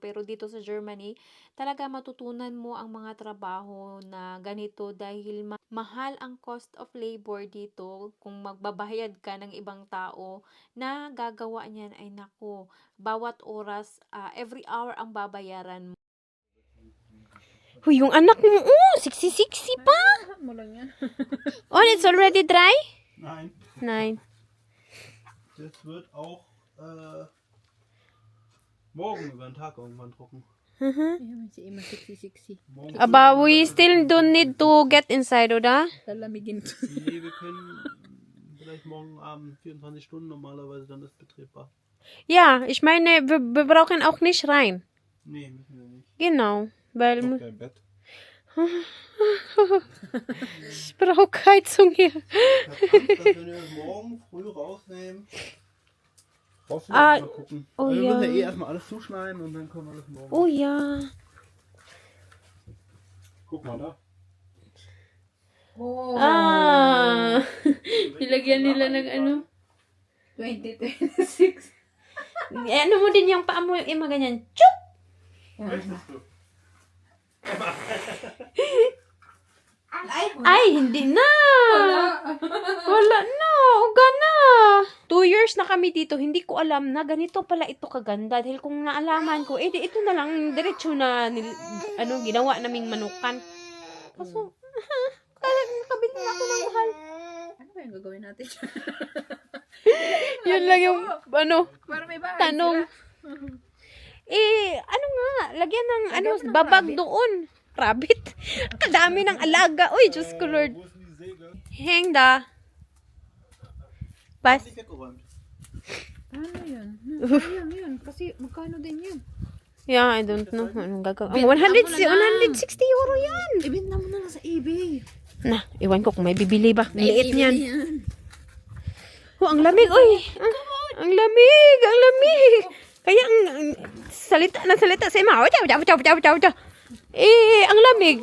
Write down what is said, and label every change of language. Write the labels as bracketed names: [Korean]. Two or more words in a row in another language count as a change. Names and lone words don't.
[Filipino] Pero dito sa Germany, talaga matutunan mo ang mga trabaho na ganito dahil mahal ang [English] cost of labor [Filipino] dito. Kung magbabayad ka ng ibang tao na gagawa niyan, ay nako, bawat oras, [English] every hour [Filipino] ang babayaran mo. Huy, yung anak mo, siksi-siksi pa! [English] Oh, it's already dry? [German] Nein, Nein. das wird auch morgen über den Tag irgendwann trocken. Morgen [English] But we still don't need to get inside, [German] oder? Nee, wir können vielleicht morgen Abend 24 Stunden normalerweise, dann ist betriebbar. Ja, ich meine, wir brauchen auch nicht rein. Nee, müssen wir nicht. Genau, weil Dein Bett. ich brauche Heizung hier. Ich hab Angst, dass wenn wir das morgen früh rausnehmen, brauchst du Ah, mal gucken. oh Weil wir ja. müssen ja erstmal alles zuschneiden und dann können wir das morgen. Oh ja. Guck mal da. [Filipino] Nilagyan nila ng ano. 2026. Ano mo din yung paa mo, yung ganyan. Chup! [German] Möchtest du? [Filipino] Ay, hindi na. Wala na. Uga na. 2 years na kami dito. Hindi ko alam na ganito pala ito kaganda. Dahil kung naalaman ko, ito na lang diretso na ginawa naming manukan. Kaso, nakabili na ako ng mahal. Ano ba yung gagawin natin? Yun lang yung, Para may bahay tanong. sila. Ano nga, lagyan ng, Lagyan mo ng babag rabbit. doon. Rabbit. Kadami ng alaga. Uy, Diyos ko Lord. [German] Wo ist denn die Säge? Hang da. Bas. Nicht weggeräumt. [Filipino] Ano yan? Sayang yun. Kasi magkano din yun? [English] Yeah, I don't know. [Filipino] Anong gagawin? 160 euro yan. Ibenta mo na lang sa eBay. Na, iwan ko kung may bibili ba. Liit niyan. Oh, ang lamig, oy. Ang lamig, ang lamig. Kaya salita na salita sa ima. Chow. Eh, ang lamig.